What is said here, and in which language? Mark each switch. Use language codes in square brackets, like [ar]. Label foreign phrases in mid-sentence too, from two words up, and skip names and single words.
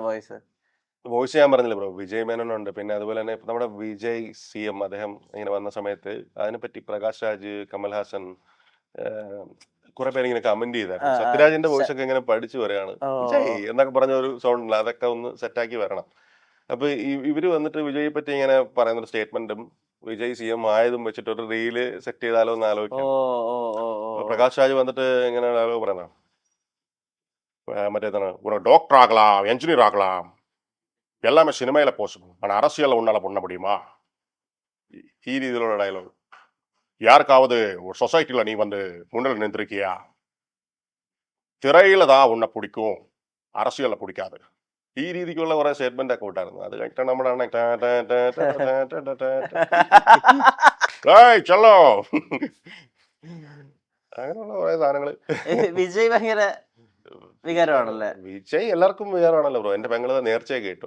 [ml] വോയിസ് ഞാൻ പറഞ്ഞില്ല ബ്രോ, വിജയ് മേനോനുണ്ട്. പിന്നെ അതുപോലെ തന്നെ നമ്മുടെ വിജയ് CM അദ്ദേഹം ഇങ്ങനെ വന്ന സമയത്ത് അതിനെപ്പറ്റി പ്രകാശ് രാജ്, കമൽഹാസൻ കുറെ പേര് ഇങ്ങനെ കമന്റ് ചെയ്തായിരുന്നു. സത്യരാജിന്റെ വോയിസ് ഒക്കെ ഇങ്ങനെ പഠിച്ചു വരികയാണ് വിജയ് എന്നൊക്കെ പറഞ്ഞ ഒരു സൗണ്ട് ഉണ്ട്, അതൊക്കെ ഒന്ന് സെറ്റാക്കി വരണം. അപ്പൊ ഇവര് വന്നിട്ട് വിജയെ പറ്റി ഇങ്ങനെ പറയുന്ന ഒരു സ്റ്റേറ്റ്മെന്റും വിജയ് CM ആയതും വെച്ചിട്ട് ഒരു റീല് സെറ്റ് ചെയ്താലോ എന്ന് ആലോചിക്കാം. പ്രകാശ് രാജ് വന്നിട്ട് ഇങ്ങനെ ഡയലോഗ് പറയുന്ന [ta] மற்றேதான ஒரு டாக்டர் ஆகலாம், என்ஜினியர் ஆகலாம், எல்லாமே சினிமையில பாசிபிள். ஆனால் அரசியலில் உன்னால பண்ண முடியுமா? [ml] ഈ രീതിയിലുള്ള ഡയലോഗ്. [ta] யாருக்காவது ஒரு சொசைட்டில நீ வந்து முன்னில் நின்றுருக்கியா? திரையில தான் உன்னை பிடிக்கும், அரசியல்ல பிடிக்காது. [ml] ഈ രീതിക്കുള്ള കുറെ സ്റ്റേറ്റ്മെന്റ് ഒക്കെ വിട്ടായിരുന്നു. അത് കഴിഞ്ഞിട്ട് നമ്മുടെ ചല്ലോ അങ്ങനെയുള്ള കുറെ സാധനങ്ങള്. വിജയ് ഭയങ്കര വികാരമാണല്ലേ? വിജയ് എല്ലാവർക്കും വികാരമാണല്ലോ ബ്രോ. എന്റെ പെങ്ങള് നേർച്ചയൊക്കെ കേട്ടു.